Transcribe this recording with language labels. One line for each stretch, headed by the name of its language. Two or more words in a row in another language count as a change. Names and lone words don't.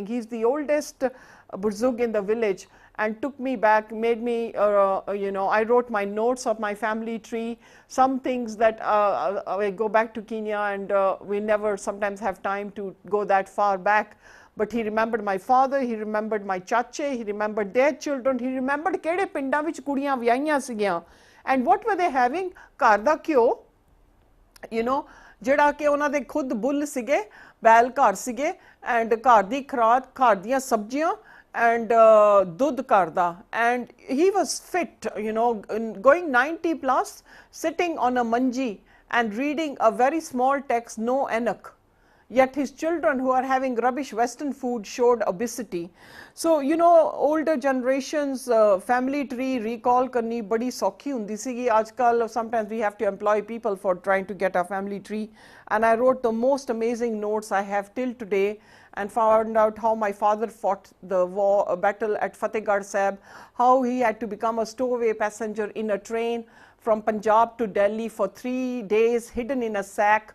English: He's the oldest Burzug in the village, and took me back, made me, you know, I wrote my notes of my family tree, some things that I go back to Kenya, and we never sometimes have time to go that far back. But he remembered my father, he remembered my chache, he remembered their children, he remembered
Punjabi: ਕਿਹੜੇ ਪਿੰਡਾਂ ਵਿੱਚ ਕੁੜੀਆਂ ਵਿਆਹੀਆਂ ਸੀਗੀਆਂ,
English: and what were they having?
Punjabi: ਘਰ ਦਾ ਘਿਓ,
English: you know,
Punjabi: ਜਿਹੜਾ ਕਿ ਉਹਨਾਂ ਦੇ ਖੁਦ ਬੁੱਲ ਸੀਗੇ, ਬੈਲ ਘਰ ਸੀਗੇ, and ਘਰ ਦੀ ਖੁਰਾਕ, ਘਰ ਦੀਆਂ ਸਬਜ਼ੀਆਂ, and ਦੁੱਧ ਘਰ ਦਾ.
English: And he was fit, you know, going 90 plus, sitting on a manji and reading a very small text, no enak. Yet his children, who are having rubbish Western food, showed obesity. So, you know, older generations, family tree recall
Punjabi: ਕਰਨੀ ਬੜੀ ਸੌਖੀ ਹੁੰਦੀ ਸੀਗੀ. Aajkal,
English: sometimes we have to employ people for trying to get our family tree. And I wrote the most amazing notes I have till today, and found out how my father fought the battle at Fatehgarh Sahib, how he had to become a stowaway passenger in a train from Punjab to Delhi for 3 days, hidden in a sack.